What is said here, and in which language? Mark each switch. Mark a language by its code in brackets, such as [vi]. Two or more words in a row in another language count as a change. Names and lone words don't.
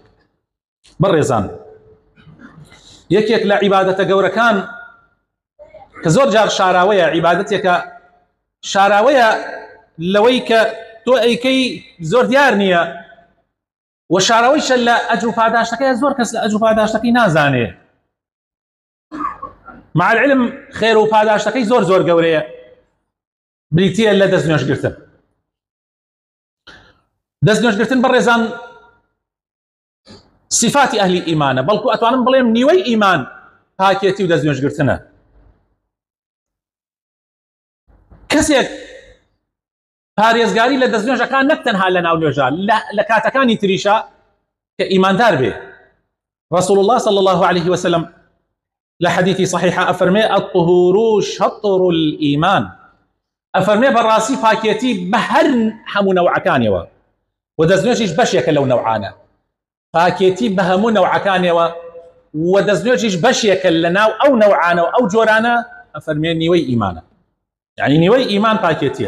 [ckb] بەڕێزان، یەکێک لە عیبادەتە گەورەکان کە زۆر جار شاراوەیە، عیبادەتێکە شاراوەیە لەوەی کە تۆ ئەیکەی زۆر دیار نییە، و شاراوەیشە لە ئەجر و پاداشتەکەی، زۆر کەس لە ئەجر و پاداشتەکەی نازانێ. [ar] مع العلم [ckb] خێر و پاداشتەکەی زۆر زۆر گەورەیە، بریتیە لە دەست نوێژگرتن. دەست نوێژگرتن بەڕێزان صفاتی ئەهلی ئیمانە، بەڵکو ئەتوانم بڵێم نیوەی ئیمان پاکێتی و دەست نوێژگرتنە. کەسێک پارێزگاری لە دەست نوێژەکان نەک تەنها لە ناو نوێژە، لە کاتەکانی تریشە کە ئیماندار بێ. [ar] رسول الله صلى الله عليه وسلم [ckb] لە حەدیثی صحیحە ئەفەرمێ [ar] الطهور شطر الإيمان، [ckb] ئەفەرمێ بەڕاستی پاکێتی بە هەر هەموو نەوعەکانیەوە، و دەست نوێژیش بەشێکە لەو نەوعانە، پاکێتی بە هەموو نەوعەکانیەوە و دەست نوێژیش بەشێکە لە ناو ئەو نەوعانە و ئەو جۆرانە، ئەفەرمێ نیوەی ئیمانە، یعنی نیوەی ئیمان پاکێتیە.